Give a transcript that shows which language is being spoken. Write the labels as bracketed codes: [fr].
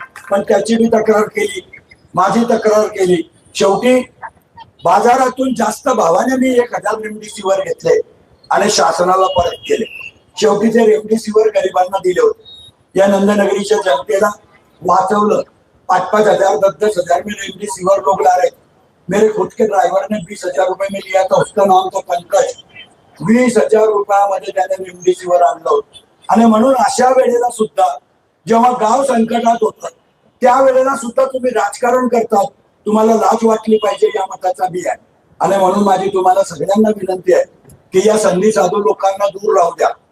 [mr] पण त्याची मी तक्रार केली, माझी तक्रार केली. शेवटी बाजारातून जास्त भावाने मी 1000 रेमडेसिवीर घेतले आणि शासनाला परत केले. शेवटी ते रेमडेसिवीर गरिबांना दिले होते. या नंदनगरीच्या जनतेला वाचवलं. [hi] 5-5 हजार 10-10 हजार में रेमडेसिवीर लोग ला रहे. मेरे खुद के ड्राइवर ने 20,000 रुपए में लिया था. उसका नाम था पंकज. [mr] 20,000 रुपयामध्ये त्याने रेमडेसिवीर आणलं होतं. आणि म्हणून अशा वेळेला सुद्धा जेव्हा गाव संकटात होतं त्यावेळेला सुद्धा तुम्ही राजकारण करतात. तुम्हाला लाज वाटली पाहिजे या मताचा बी आहे. आणि म्हणून माझी तुम्हाला सगळ्यांना विनंती आहे की या संधी साधू लोकांना दूर राहू द्या.